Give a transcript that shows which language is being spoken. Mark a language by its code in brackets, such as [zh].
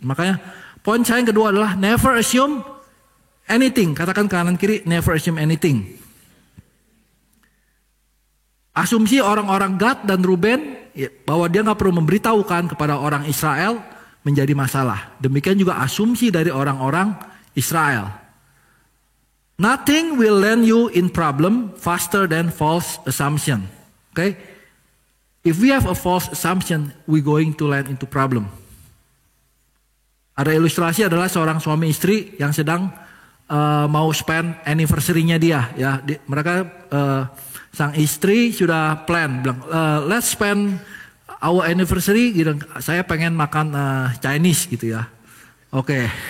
[id] Makanya poin saya yang kedua adalah [en] never assume anything. [id] Katakan kanan kiri, [en] never assume anything. [id] Asumsi orang-orang Gad dan Ruben bahwa dia nggak perlu memberitahukan kepada orang Israel menjadi masalah. Demikian juga asumsi dari orang-orang Israel. [en] Nothing will land you in problem faster than false assumption. Okay? If we have a false assumption, we going to land into problem. [id] Ada ilustrasi adalah seorang suami istri yang sedang mau spend anniversary-nya dia. Ya, mereka sang istri sudah plan, bilang [en] let's spend our anniversary. [id] Gitu. Saya pengen makan Chinese gitu ya. Oke.